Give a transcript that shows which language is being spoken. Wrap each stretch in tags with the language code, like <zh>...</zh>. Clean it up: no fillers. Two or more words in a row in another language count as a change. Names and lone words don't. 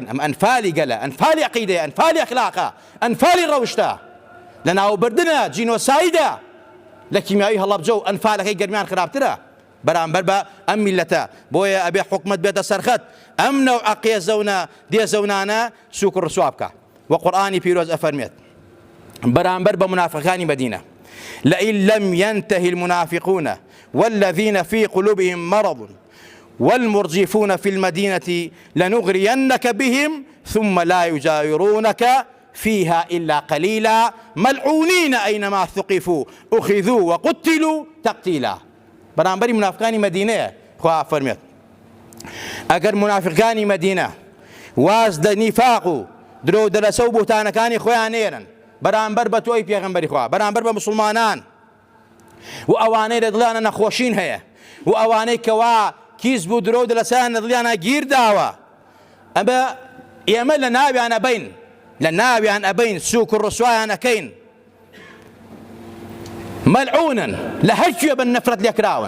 <ckb>ئەم ئەنفالی گەلە، ئەنفالی عەقیدەیە، ئەنفالی ئەخلاقە، ئەنفالی ڕەوشتە، لە ناوبردنە جینۆسایدە لە کیمیاوی هەڵەبجە و ئەنفالەکەی گەرمیان خراپترە بەرامبەر بە ئەم میلەتە. بۆیە ئەبێ حکومەت بێتە سەرخەت ئەم نەوعە قێزەونە دێزەونانە سووک و ڕسوا بکە. و قورئانی پیرۆز ئەفەرمێت بەرامبەر بە منافقانی مەدینە</ckb> <ar>لئن لم ينتهي المنافقون والذين في قلوبهم مرض والمرجفون في المدينة لنغرينك بهم ثم لا يجاورونك فيها إلا قليلا ملعونين أينما ثقفوا أخذوا وقتلوا تقتيلا.</ar> <ckb>بەرامبەری منافقانی مەدینەیە خوا فەرمێت ئەگەر منافقانی مەدینە واز دە نیفاق و درۆ دەرەسە و بوتانەکانی خۆیان نێرن بەرامبەر بە تۆی پێغەمبەری خوا، بەرامبەر بە مسلمانان و ئەوانەی لە دڵیانە نەخۆشین هەیە و ئەوانەی کەوا کیز بوو درۆ دەرەسەیان لە دڵیانە گیر داوە، ئەمە ئێمە لە ناویان ئەبەین، لە ناویان ئەبەین، سووک و ڕسوایان ئەکەین، مەلعونن لە هەر کوێ بن نەفرەت لێکراون.</ckb>